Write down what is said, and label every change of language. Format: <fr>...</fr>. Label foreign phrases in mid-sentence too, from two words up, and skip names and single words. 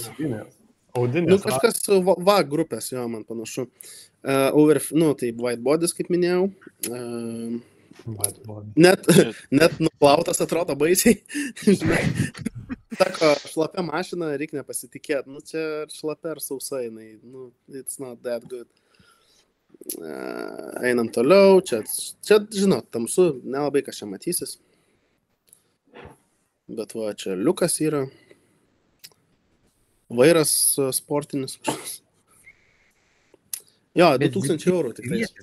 <lt>Nu, kažkas VAG grupės, jo, man panašu. Tai</lt> <en>white bodies,</en> <lt>kaip minėjau. Net nuplautas atrodo baisiai. Sako, šlapia mašina, reikia nepasitikėti. Nu, čia šlapia ar sausa jinai. Nu,</lt> <en>it's not that good.</en> <lt>Einam toliau, čia, žinot, tamsu, nelabai kas čia matysis. Bet va, čia liukas yra. Vairas sportinis. Jo, 2000 eurų tikrai.</lt>